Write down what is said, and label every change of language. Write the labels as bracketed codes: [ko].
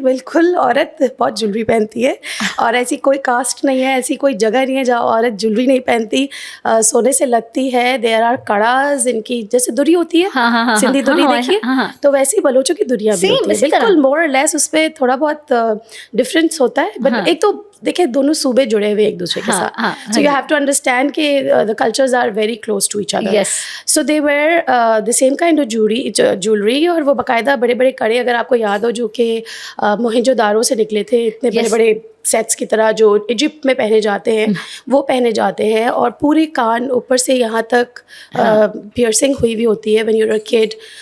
[ur] بالکل عورت بہت جولری پہنتی ہے, اور ایسی کوئی کاسٹ نہیں ہے, ایسی کوئی جگہ نہیں ہے جہاں عورت جولری نہیں پہنتی, سونے سے لگتی ہے. [en] there are کڑاز, [ur] ان کی جیسے دوری ہوتی ہے, سندھی دوری دیکھیے, تو ویسی بلوچوں کی دوریا بھی ہوتی ہے. بالکل مور اور لیس اس پہ تھوڑا بہت ڈفرینس ہوتا ہے, بٹ ایک تو دیکھیں دونوں صوبے جڑے ہوئے ایک دوسرے کے ساتھ. [en] So you have to understand کہ the cultures are very close to each other. So they wear the same kind of jewelry, [ur] اور وہ باقاعدہ بڑے بڑے کڑے, اگر آپ کو یاد ہو, جو کہ موہنجو دارو سے نکلے تھے, اتنے بڑے بڑے سیٹس کی طرح جو ایجپٹ میں پہنے جاتے ہیں, وہ پہنے جاتے ہیں. اور پورے کان اوپر سے یہاں تک پیئرسنگ ہوئی ہوئی ہوتی ہے [en] when you're a kid.